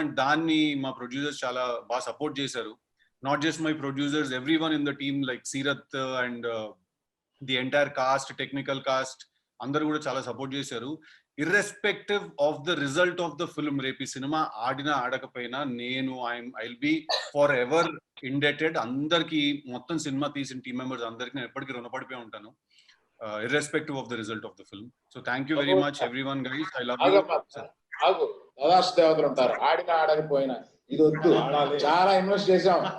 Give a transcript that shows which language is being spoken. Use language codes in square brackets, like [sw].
[te] And దాన్ని మా producers చాలా బాగా సపోర్ట్ చేశారు. [en] not just my producers, every one in the team like Seerat and the entire cast, technical cast [te] అందరూ కూడా చాలా సపోర్ట్ చేశారు. [en] irrespective of the result of the film, [te] రేపు ఈ సినిమా ఆడినా ఆడకపోయినా నేను [en] I'll be forever indebted [te] అందరికి, మొత్తం సినిమా తీసిన టీమ్ మెంబర్స్ అందరికి నేను ఎప్పటికీ రుణపడిపోయి ఉంటాను, [en] irrespective of the result of the film. So thank you very much everyone guys, I love you. [te] దాదాపు దేవతలు ఉంటారు, ఆడినా ఆడకపోయినా ఇది వద్దు, చాలా ఇన్వెస్ట్ చేసాం,